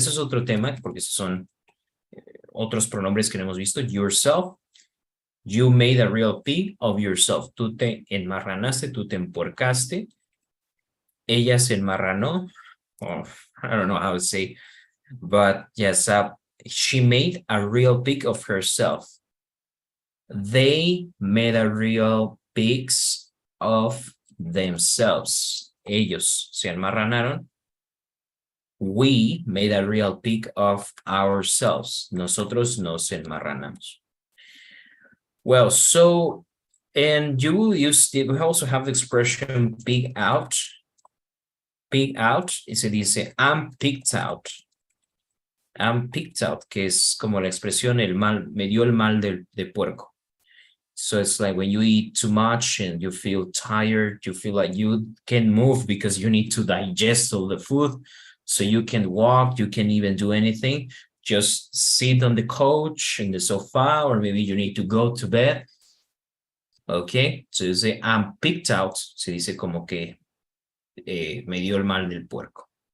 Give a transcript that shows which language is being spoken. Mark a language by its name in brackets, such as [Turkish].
[Spanish] Ese es otro tema, porque son otros pronombres que no hemos visto. [English] Yourself. You made a real pig of yourself. [Spanish] Tú te enmarranaste, tú te empuercaste. Ella se enmarranó. [English] Oh, I don't know how to say, but yes, she made a real pig of herself. They made a real pigs of themselves. [Spanish] Ellos se enmarranaron. [English] We made a real pig of ourselves. [Spanish] Nosotros nos enmarranamos. [English] Well, so, and we also have the expression pig out. Pig out, [Spanish] y se dice [English] I'm picked out. I'm picked out, [Spanish] que es como la expresión me dio el mal de puerco. [English] So it's like when you eat too much and you feel tired, you feel like you can't move because you need to digest all the food. So you can walk, you can even do anything. Just sit on the couch, in the sofa, or maybe you need to go to bed. Okay, so you say, I'm picked out. [Spanish] Se dice como que me dio el mal del puerco.